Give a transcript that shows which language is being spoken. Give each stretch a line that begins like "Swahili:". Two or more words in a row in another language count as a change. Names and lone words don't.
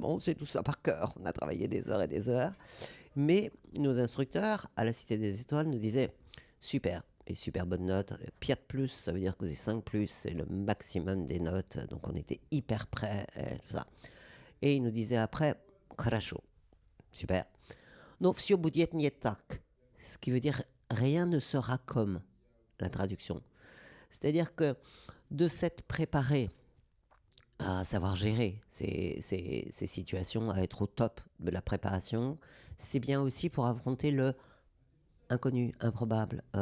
French: Bon, c'est tout ça par cœur. On a travaillé des heures et des heures. Mais nos instructeurs à la Cité des Étoiles nous disaient super, et super bonnes notes.
Russian: пять плюс,
French: ça veut dire que vous avez 5 plus, c'est le maximum des notes. Donc on était hyper prêts, tout ça. Et il nous disait après,
Russian: хорошо, super. Но все будет не так.
French: Ce qui veut dire rien ne sera comme la traduction. C'est-à-dire que de s'être préparé à savoir gérer ces situations, à être au top de la préparation, c'est bien aussi pour affronter le inconnu, improbable.